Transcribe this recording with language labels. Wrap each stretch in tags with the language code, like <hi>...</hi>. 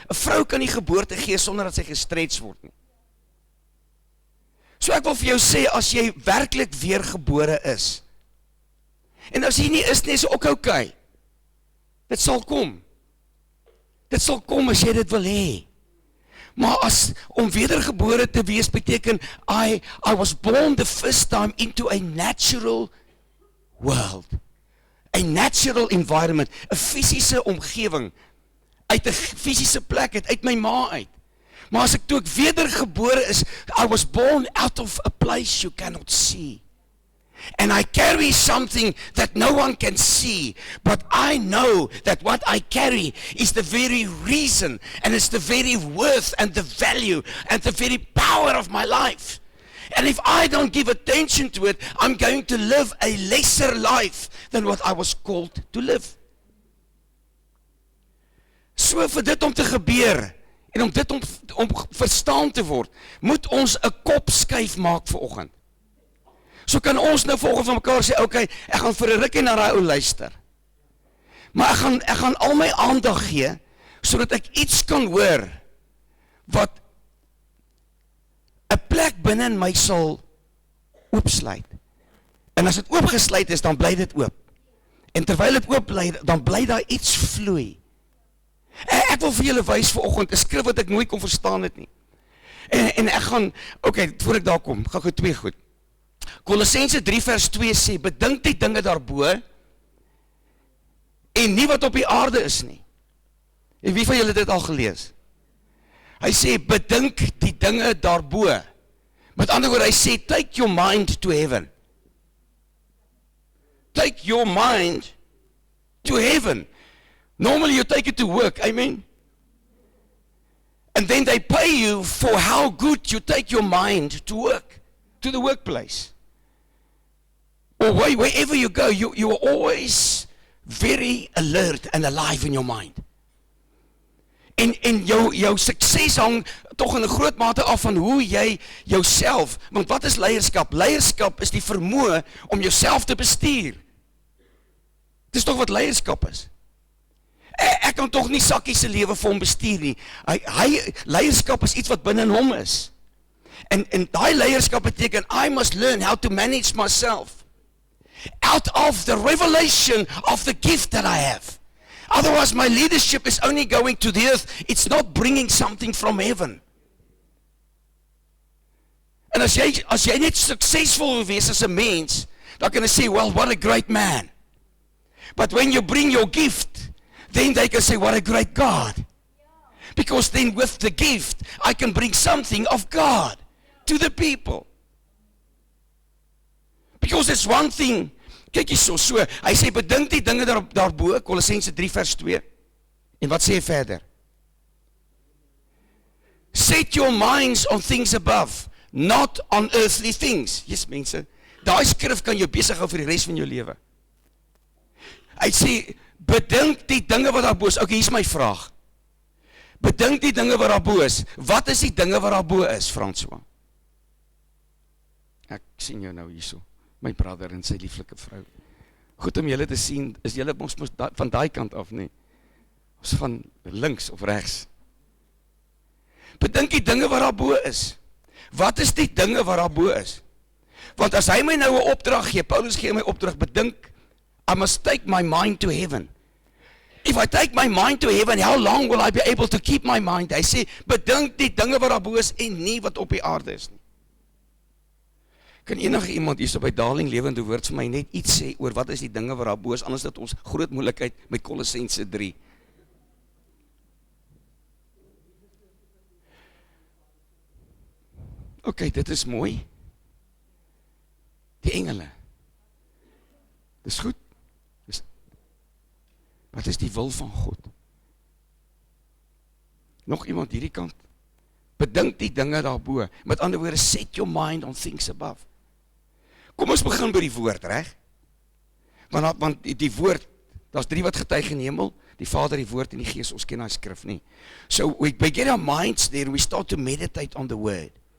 <af>'n Vrou kan nie geboorte gee sonder dat sy gestretch word nie. So ek wil vir jou sê, as jy werklik weergebore is, en as jy nie is nie, is ook okay. Dit sal kom. Dit sal kom as jy dit wil hê. Maar as om wedergebore te wees beteken,</af> <en>I was born the first time into a natural world. A natural environment,</en> <af>'n fisiese omgewing, uit 'n fisiese plek, uit my ma uit. Maar as ek toe ek wedergebore is,</af> <en>I was born out of a place you cannot see. And I carry something that no one can see, but I know that what I carry is the very reason, and it's the very worth and the value and the very power of my life. And if I don't give attention to it, I'm going to live a lesser life than what I was called to live.</en> <af>So vir dit om te gebeur, en om dit om verstaan te word, moet ons 'n kop skuif maak vanoggend. So kan ons nou volgens van mekaar sê, okay, ek gaan vir 'n rukkie na daai ou luister. Maar ek gaan al my aandag gee, sodat ek iets kan hoor, wat 'n plek binne in my sal oopsluit. En as dit oopgesluit is, dan bly dit oop. En terwyl dit oop bly, dan bly daar iets vloei. Ek wil vir julle wys vanoggend 'n skrif wat ek nooit kon verstaan het nie. En ek gaan, okay, voor ek daar kom, gaan ek twee goed. Kolossense 3 vers 2 sê, bedink die dinge daarbo, en nie wat op die aarde is nie. En wie van julle het dit al gelees? Hy sê, bedink die dinge daarbo. Met ander woorde, hy sê,</af> <en>take your mind to heaven. Take your mind to heaven. Normally you take it to work, amen? And then they pay you for how good you take your mind to work, to the workplace. Or wherever you go, you are always very alert and alive in your mind.</en> <af>En jou sukses hang tog in 'n groot mate af van hoe jy jouself, want wat is leierskap? Leierskap is die vermoë om jouself te bestuur. Dis tog wat leierskap is. Ek kan tog nie Sakkie se lewe vir hom bestuur nie. Hy leierskap is iets wat binne in hom is. En daai leierskap beteken</af> <en>I must learn how to manage myself. out of the revelation of the gift that I have. Otherwise, my leadership is only going to the earth. It's not bringing something from heaven.</en> <af>En as jy net suksesvol wil wees as 'n mens, dan kan jy sê,</af> <en>well, what a great man. But when you bring your gift, then they can say, what a great God. Because then with the gift, I can bring something of God to the people. Because it's one thing,</en> <af>kyk hier so, hy sê, bedink die dinge daarbo, Kolossense 3 vers 2, en wat sê hy verder?</af> <en>Set your minds on things above, not on earthly things.</en> <af>Yes, mense, daai skrif kan jou besig hou vir die res van jou lewe. Hy sê, bedink die dinge wat daarbo is. Ok, hier is my vraag. Bedink die dinge wat daarbo is. Wat is die dinge wat daarbo is, François? Ek sien jou nou hierso,</af> <en>my brother</en> <af>en sy lieflike vrou. Goed om julle te sien, is julle ons van daai kant af, nie? Ons van links of regs. Bedink die dinge wat daarbo is. Wat is die dinge wat daarbo is? Want as hy my nou 'n opdrag gee, Paulus gee my opdrag, bedink,</af> <en>I must take my mind to heaven. If I take my mind to heaven, how long will I be able to keep my mind?</en> <af>Hy sê, bedink die dinge wat daarbo is en nie wat op die aarde is nie. Kan enige iemand hier so by Darling Lewende Woord vir my net iets sê oor wat is die dinge wat daarbo is, anders dat ons groot moeilikheid met Kolossense 3. Ok, dit is mooi. Die engele. Dis goed. Wat is die wil van God? Nog iemand hierdie kant? Bedink die dinge daarbo. Met ander woorde,</af> <en>set your mind on things above.</en> <af>Kom ons begin by die woord, reg? Want die woord, daar's 3 wat getuig in die hemel, die Vader, die Woord en die Gees, ons ken daai skrif nie.</af> <en>So we get our minds there and we start to meditate on the word.</en>